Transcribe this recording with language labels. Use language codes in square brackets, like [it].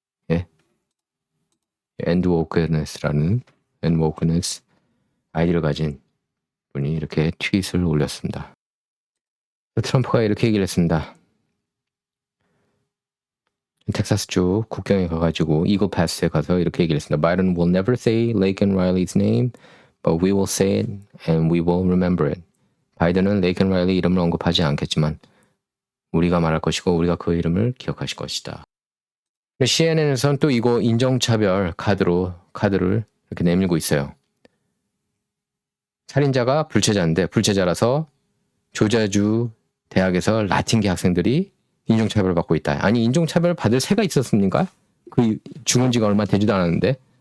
[ko] 예, End Wokeness라는 End Wokeness 아이디를 가진 분이 이렇게 트윗을 올렸습니다. 트럼프가 이렇게 얘기를 했습니다. 텍사스주 국경에 가가지고 이글 패스에 가서 이렇게 얘기를 했습니다. [en] Biden will never say Laken Riley's name, but we will say it and we will remember it. [ko] 바이든은 레이켄 라일리 이름을 언급하지 않겠지만 우리가 말할 것이고 우리가 그 이름을 기억하실 것이다. CNN에서는 또 이거 인종차별 카드를 이렇게 내밀고 있어요. 살인자가 불체자인데 불체자라서 조자주 대학에서 라틴계 학생들이 인종차별을 받고 있다. 아니 인종차별 받을 새가 있었습니까? 그 죽은 지가 얼마 되지도 않았는데